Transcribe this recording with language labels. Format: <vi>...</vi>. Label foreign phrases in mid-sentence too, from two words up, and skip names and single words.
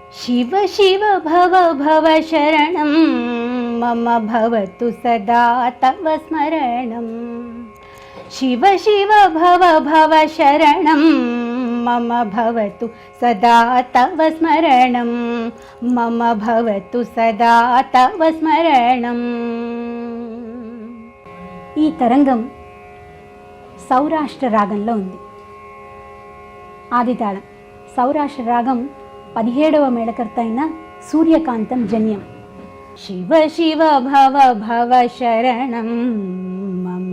<sa>शिव शिव भव भव शरणं मम भवतु सदा तव स्मरणं। शिव शिव भव भव शरणं मम भवतु सदा तव स्मरणं। मम भवतु सदा तव स्मरणं।</sa> <te>ఈ తరంగం సౌరాష్ట్ర రాగంలో ఉంది. ఆదితాళం. సౌరాష్ట్ర రాగం 17వ మేళకర్త అయిన సూర్యకాంతం జన్యం.</te> <sa>శివ శివ భవ భవ శరణం మమ.</sa>